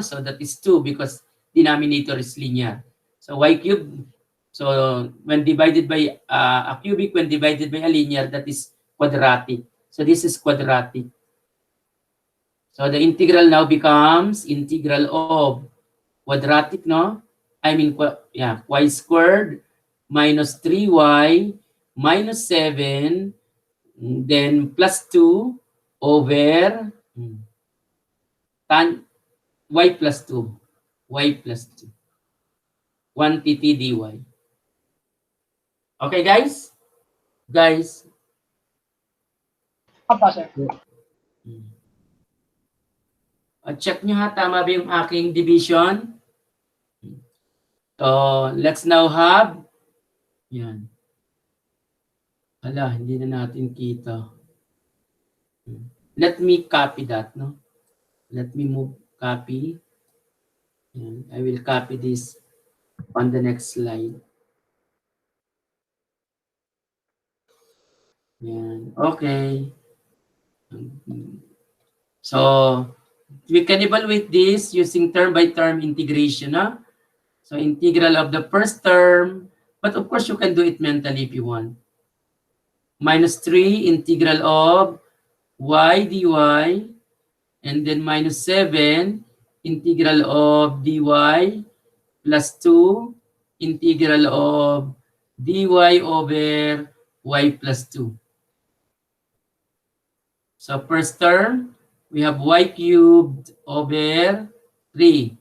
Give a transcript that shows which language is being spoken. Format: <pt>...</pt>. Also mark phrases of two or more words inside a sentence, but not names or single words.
<en>So that is 2 because denominator is linear. So y cubed, so when divided by a cubic, when divided by a linear, that is quadratic. So this is quadratic. So the integral now becomes integral of quadratic, no? I mean, y squared minus 3y minus 7, then plus 2 over tan y plus 2. Y plus 2. Quantity dy. Okay, guys? Guys,</en> <tl>Apa, sir. check nyo ha, tama ba yung aking division?</tl> <en>So, let's now have,</en> <tl>yan. Hala, hindi na natin kita.</tl> <en>Let me copy that, no? Let me move, copy.</en> <tl>Yan.</tl> <en>I will copy this on the next slide.</en> <tl>Yan. Okay.</tl> <en>So, we can evaluate this using term-by-term integration, huh? So, integral of the first term, but of course, you can do it mentally if you want. Minus 3, integral of y dy, and then minus 7, integral of dy, plus 2, integral of dy over y plus 2. So first term, we have y cubed over 3.</en>